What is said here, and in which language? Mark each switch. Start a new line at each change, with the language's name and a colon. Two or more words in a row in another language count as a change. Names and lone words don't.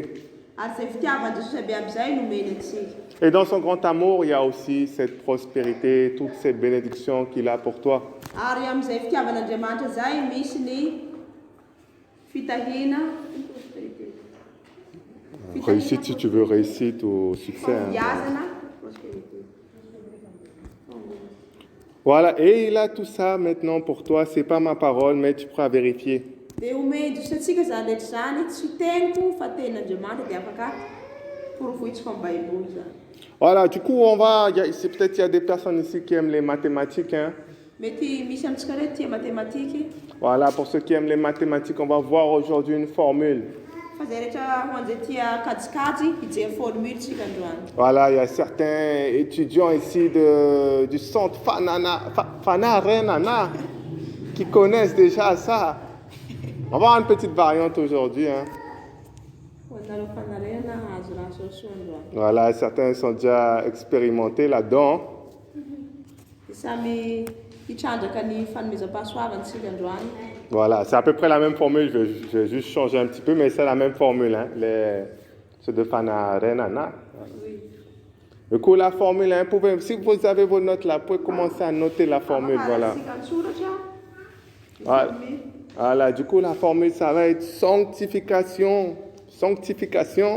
Malagasy: Ary zay fitiavan'i Jesosy abiaby zay nomeny antsika.
French: Et dans son grand amour, il y a aussi cette prospérité, toutes ces bénédictions qu'il a pour toi.
Malagasy: Ary amin'izay fitiavan'Andriamanitra zay misy ny fitahina
French: Réussite, si tu veux, réussite ou succès. Hein.
Malagasy: fahombiazana, prospérité.
French: Voilà, et il a tout ça maintenant pour toi. C'est pas ma parole, mais tu pourras vérifier.
Malagasy: Dia omeny Jesosy atsika zany rehetra zany tsy teniko fa ten'Andriamanitra dia afaka porovohitsika amin'ny Baiboly zany.
French: Voilà, du coup, peut-être il y a des personnes ici qui aiment les mathématiques. Hein.
Malagasy: Mety misy amintsika reto tia mathématique.
French: Voilà, pour ceux qui aiment les mathématiques, on va voir aujourd'hui une formule.
Malagasy: Fa zay rehetra ho an'izay tia kajikajy hijery formule tsika androany.
French: Voilà, il y a certains étudiants ici du centre Fana Renana qui connaissent déjà ça. On va avoir une petite variante aujourd'hui. Hein.
Malagasy: Ho anareo fanarena hazo raha soasoa androany.
French: Voilà, certains sont déjà expérimentés là-dedans.
Malagasy: Dia samy hitrandraka ny fanomezam-pahasoavantsika androany.
French: Voilà, c'est à peu près la même formule. Je vais juste changer un petit peu, mais c'est la même formule. Hein, ceux de Fana Renana. Oui. Du coup, la formule, hein, si vous avez vos notes là, vous pouvez commencer à noter la formule. Voilà. Voilà. Voilà, du coup, la formule, ça va être sanctification sanctification.